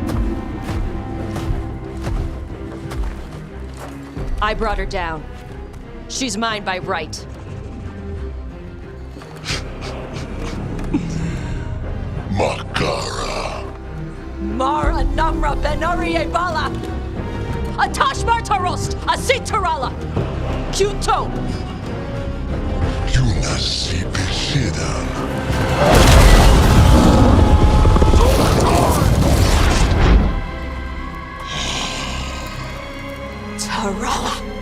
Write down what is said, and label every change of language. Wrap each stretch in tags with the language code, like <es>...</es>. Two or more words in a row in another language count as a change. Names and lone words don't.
<en>I brought her down. She's mine by right. Makara. Mara Namra Benarie Bala! Atash Martarost! Asitarala! Kyuto! Yunasi Pishidan. Tarala!</en>